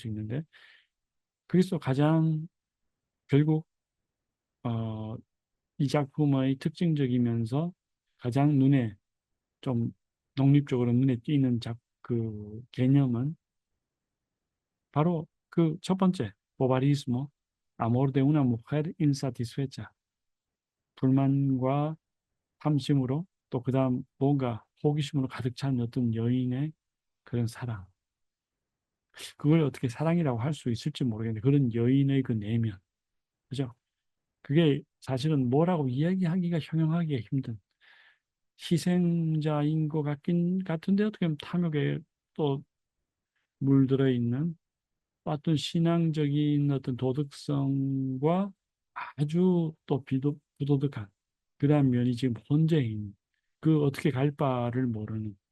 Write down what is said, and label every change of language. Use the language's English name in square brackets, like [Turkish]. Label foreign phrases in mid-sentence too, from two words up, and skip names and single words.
[Korean] 수 있는데 그래서 가장 결국 어, 이 작품의 특징적이면서 가장 눈에 좀 독립적으로 눈에 띄는 그 개념은 바로 그 첫 번째 보바리스모 [Spanish] amor de una mujer insatisfecha [Korean] 불만과 탐심으로 또 그다음 뭔가 호기심으로 가득 찬 어떤 여인의 그런 사랑 그걸 어떻게 사랑이라고 할 수 있을지 모르겠는데 그런 여인의 그 내면 그죠? 그게 사실은 뭐라고 이야기하기가 형용하기가 힘든 희생자인 것 같긴 같은데 어떻게 보면 탐욕에 또 물들어 있는 어떤 신앙적인 어떤 도덕성과 아주 또 부도덕한 그러한 면이 지금 혼재인 그 어떻게 갈 바를 모르는